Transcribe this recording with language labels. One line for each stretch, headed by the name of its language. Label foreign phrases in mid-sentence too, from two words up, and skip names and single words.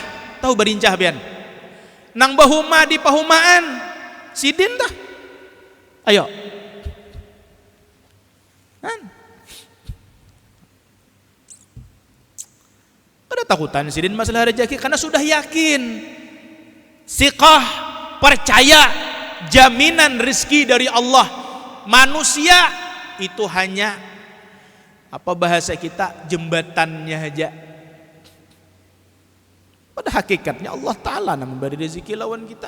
Banjar: Tahu barincah bian? Nang bahuma di pahumaan sidin dah. Ayo. Kada takutan sidin masalah rezeki karena sudah yakin.
Indonesian: Siqah, percaya jaminan rezeki dari Allah. Manusia itu hanya apa bahasa kita, jembatannya aja.
Banjar: Pada hakikatnya Allah Ta'ala yang memberi rezeki lawan kita.